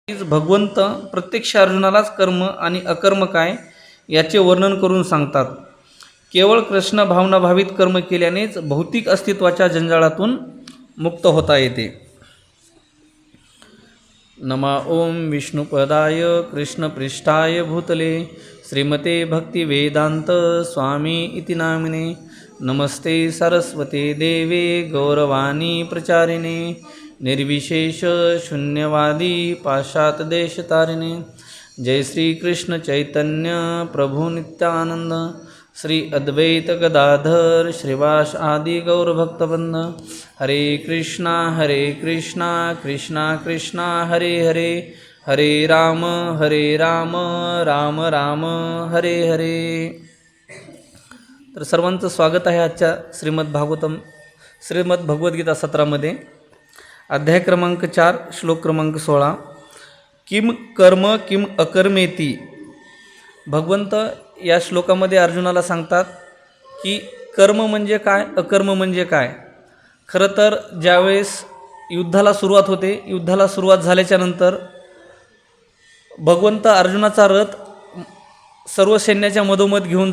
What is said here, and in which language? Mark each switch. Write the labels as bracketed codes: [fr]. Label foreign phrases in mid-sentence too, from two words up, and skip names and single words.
[mr] भगवंत प्रत्यक्ष अर्जुनालाच कर्म आणि अकर्म काय याचे वर्णन करून सांगतात. केवळ कृष्ण भावनाभावित कर्म केल्यानेच भौतिक अस्तित्वाच्या जंजाळातून मुक्त होता येते. [sa] नमा ओम विष्णुपदाय कृष्णपृष्ठाय भूतले श्रीमते भक्तिवेदांत स्वामी इति नामिने. नमस्ते सरस्वते देवे गौरवाणी प्रचारिणे निर्विशेष शून्यवादी पाश्चात्यदेशतारिणे. जय श्री कृष्ण चैतन्य प्रभु नित्यानंद श्री अद्वैत गदाधर श्रीवास आदि गौरभक्तवृंद. हरे कृष्णा कृष्णा कृष्णा हरे हरे हरे राम राम राम हरे हरे. [mr] तर सर्वांचं स्वागत आहे आजच्या श्रीमद भगवद्गीता सत्रामध्ये. अध्याय क्रमांक 4 श्लोक क्रमांक 16. [sa] किम कर्म किम अकर्मेती. [mr] भगवंत या श्लोकामध्ये अर्जुनाला सांगतात की कर्म म्हणजे काय, अकर्म म्हणजे काय. खरं तर ज्यावेळेस युद्धाला सुरुवात होते, युद्धाला सुरुवात झाल्याच्या नंतर भगवंत अर्जुनाचा रथ सर्व सैन्याच्या मधोमध घेऊन